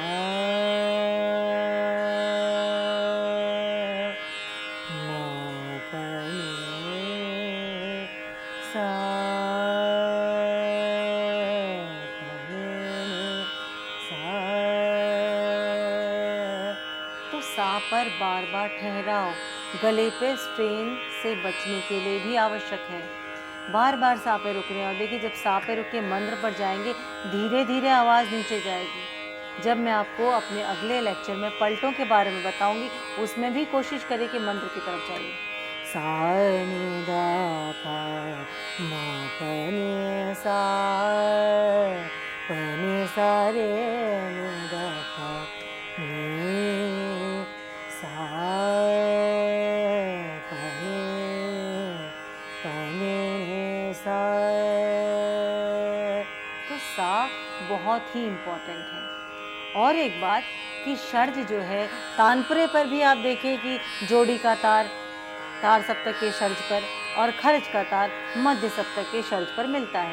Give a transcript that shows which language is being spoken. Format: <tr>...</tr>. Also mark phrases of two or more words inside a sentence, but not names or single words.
<hi>म प नि सा, प नि सा। तो सा पर बार बार ठहराव गले पे स्ट्रेन से बचने के लिए भी आवश्यक है। बार बार सा पे रुक रहे हैं, और देखिए जब सा पे रुक के मंद्र पर जाएंगे धीरे धीरे आवाज़ नीचे जाएगी। जब मैं आपको अपने अगले लेक्चर में पलटों के बारे में बताऊंगी, उसमें भी कोशिश करें कि मंद्र की तरफ जाइए। सा नि द प म प नि सा, प नि सा रे नि द प नि सा, प नि सा। तो सा बहुत ही इम्पोर्टेंट है। और एक बात कि षड्ज जो है, तानपुरे पर भी आप देखिए कि जोड़ी का तार तार सप्तक के षड्ज पर और खर्च का तार मध्य सप्तक के षड्ज पर मिलता है।</hi>